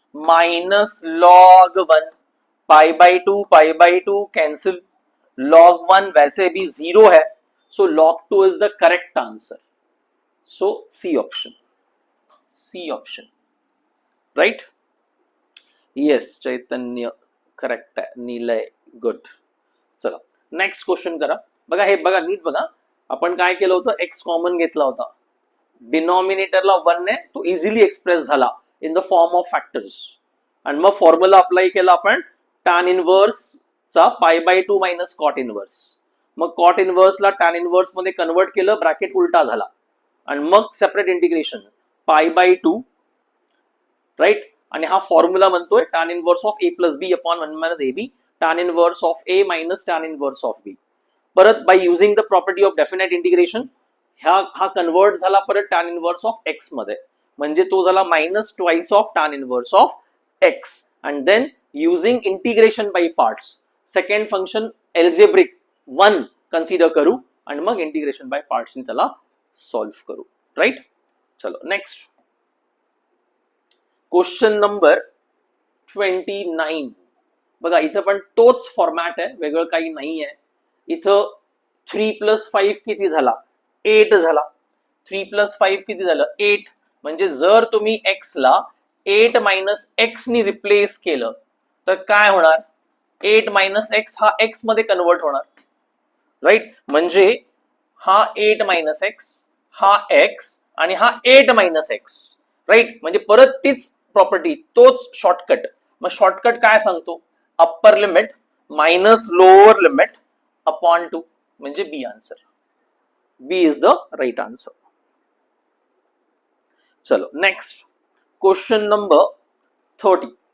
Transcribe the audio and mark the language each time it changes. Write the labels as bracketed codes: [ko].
[en] minus log 1, pi by 2 cancel, log 1 [hi] वैसे भी [en] 0 है, so log 2 is the correct answer, so C option, right? [mr] Yes, Chaitanya correct आहे, Nilay good. चला next question करा. बघा हे बघा नीट बघा, आपण काय केलं होतं, एक्स कॉमन घेतला होता, डिनॉमिनेटरला 1 ने तो इझिली एक्सप्रेस झाला in the form of factors, आणि मग फॉर्म्युला अप्लाई केला आपण tan इनवर्स चा pi by 2 minus cot inverse, मग कॉट इनवर्सला tan इनवर्स मध्ये कन्वर्ट केलं, ब्रॅकेट उलटा झाला, आणि मग separate integration pi by 2, right, आणि हा फॉर्म्युला म्हणतोय tan inverse of a plus B upon 1 minus A B, tan inverse of a minus tan inverse of b. परत by using the property of definite integration हा convert झाला परत tan inverse of x मध्ये, म्हणजे तो झाला minus twice of tan inverse of x, [en] and then using integration by parts, second function algebraic 1 [mr] consider करू आणि मग इंटिग्रेशन बाय पार्ट्स ने त्याला सॉल्व करू, राइट. [en] चलो next question number 29. [mr] बघा इथं पण तोच फॉर्मॅट आहे, वेगळं काही नाही आहे. इथं 3 प्लस 5 किती झाला, 8 झाला. 3 प्लस 5 किती झालं, 8. म्हणजे जर तुम्ही x ला 8 मायनस एक्स नी रिप्लेस केलं तर काय होणार, 8 मायनस एक्स हा x मध्ये कन्वर्ट होणार, राईट. म्हणजे हा 8 मायनस एक्स, हा x आणि हा 8 मायनस एक्स, राईट. म्हणजे परत तीच प्रॉपर्टी, तोच शॉर्टकट. मग शॉर्टकट काय सांगतो, upper limit minus lower limit upon 2, म्हणजे बी answer. [en] B is the right answer. चलो next question number 30.